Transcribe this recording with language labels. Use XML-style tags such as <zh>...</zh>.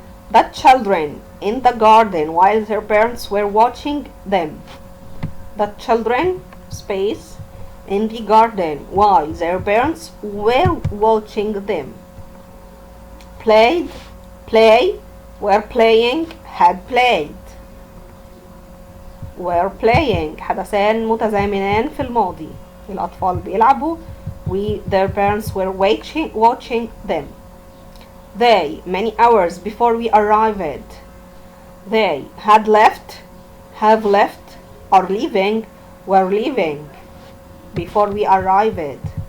<en>The children in the garden while their parents were watching them. The children space in the garden while their parents were watching them. Played, play, were playing had played. were playing</en> <ar>حدثان متزامنان في الماضي. الأطفال بيلعبوا</ar> <en>their parents were watching them. They many hours before we arrived. They had left, have left, are leaving, were leaving before we arrived.</en>